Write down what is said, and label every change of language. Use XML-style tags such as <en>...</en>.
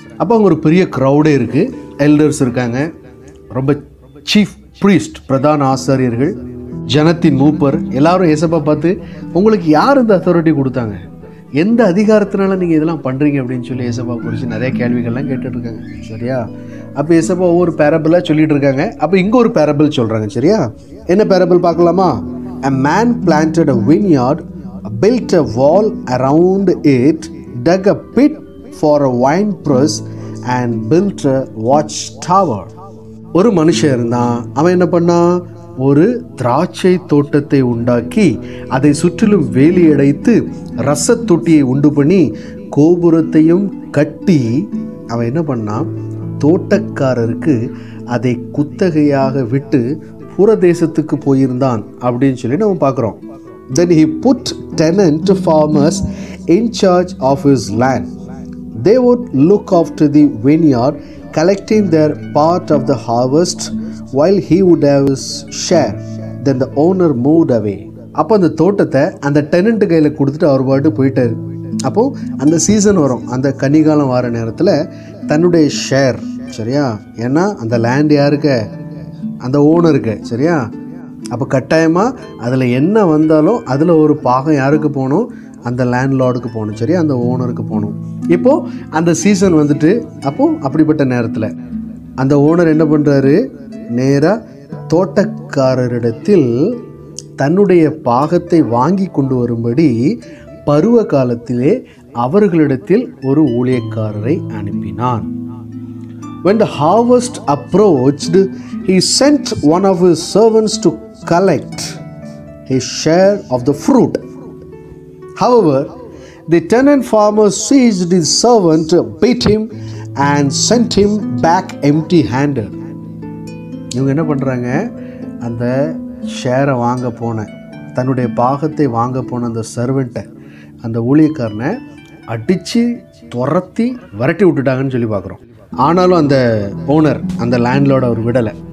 <ta>அப்போ அங்கே ஒரு பெரிய க்ரௌடே இருக்குது, எல்டர்ஸ் இருக்காங்க, ரொம்ப சீஃப் ப்ரீஸ்ட், பிரதான ஆசாரியர்கள், ஜனத்தின் மூப்பர் எல்லாரும் ஏசப்பா பார்த்து, உங்களுக்கு யார் இந்த அத்தாரிட்டி கொடுத்தாங்க, எந்த அதிகாரத்தினால நீங்கள் இதெல்லாம் பண்ணுறீங்க அப்படின்னு சொல்லி ஏசப்பா குறித்து நிறைய கேள்விகள்லாம் கேட்டுட்ருக்காங்க. சரியா? அப்போ ஏசப்பா ஒவ்வொரு பேரபிளாக சொல்லிகிட்டு இருக்காங்க. அப்போ இங்கே ஒரு பேரபிள் சொல்கிறாங்க. சரியா? என்ன பேரபிள் பார்க்கலாமா?</ta> <en>A man planted a vineyard, built a wall around it, dug a pit for a wine press and built a watchtower.</en> <ta>ஒரு மனுஷன் இருந்தான். அவன் என்ன பண்ணான்? ஒரு திராட்சை தோட்டத்தை உண்டாக்கி அதை சுற்றிலும் வேலி அடைத்து ரசத் தொட்டியை உண்டு பண்ணி கோபுரத்தையும் கட்டி அவன் என்ன பண்ணான்? தோட்டக்காரருக்கு அதை குத்தகையாக விட்டு புறதேசத்துக்கு போயிருந்தான் அப்படின்னு சொல்லி நம்ம பார்க்குறோம்.</ta> <en>Then he put tenant farmers in charge of his land. They would look after the vineyard, collecting their part of the harvest while he would have his share. Then the owner moved away.</en> <ta>அப்போ அந்த தோட்டத்தை அந்த tenant கையில் கொடுத்துட்டு அவர் பாட்டு போயிட்டார். அப்போது அந்த சீசன் வரும், அந்த கனிகாலம் வர நேரத்தில் தன்னுடைய ஷேர், சரியா? ஏன்னா அந்த லேண்ட் யாருக்கு? அந்த ஓனருக்கு. சரியா? அப்போ கட்டாயமாக அதில் என்ன வந்தாலும் அதில் ஒரு பாகம் யாருக்கு போகணும்? அந்த லேண்ட்லார்டுக்கு போகணும். சரியா? அந்த ஓனருக்கு போகணும். இப்போது அந்த சீசன் வந்துட்டு, அப்போது அப்படிப்பட்ட நேரத்தில் அந்த ஓனர் என்ன பண்ணுறாரு? நேராக தோட்டக்காரரிடத்தில் தன்னுடைய பாகத்தை வாங்கி கொண்டு வரும்படி பருவ காலத்திலே அவர்களிடத்தில் ஒரு ஊழியக்காரரை அனுப்பினான்.</ta> <en>When the harvest approached, he sent one of his servants to collect his share of the fruit. However, the tenant farmer seized his servant, beat him and sent him back empty-handed.</en> <ta>இவங்க என்ன பண்ணுறாங்க? அந்த ஷேரை வாங்க போன, தன்னுடைய பாகத்தை வாங்க போன அந்த சர்வெண்ட்டை, அந்த ஊழியக்காரனை அடித்து துரத்தி விரட்டி விட்டுட்டாங்கன்னு சொல்லி பார்க்குறோம். ஆனாலும் அந்த ஓனர், அந்த லேண்ட்லோட அவர் விடலை.</ta>